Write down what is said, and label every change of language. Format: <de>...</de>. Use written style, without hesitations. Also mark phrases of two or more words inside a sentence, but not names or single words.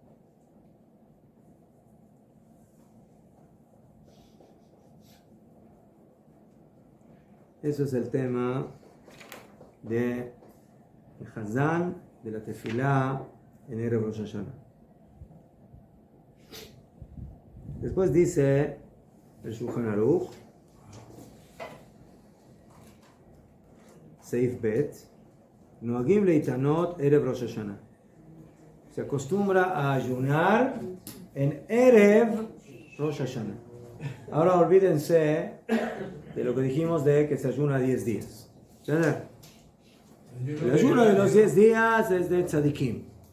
<es>Eso es el tema de Hazán, de la tefilá en Erev Rosh Hashanah. Después dice el Shulchan Aruch,</es> <he>סעיף ב, נוהגים להתענות ערב ראש השנה.</he> <es>Se acostumbra a ayunar en Erev Rosh Hashanah. Ahora olvídense de lo que dijimos de que se ayuna 10 días. El ayuno de los 10 días es de tzadikim.</es>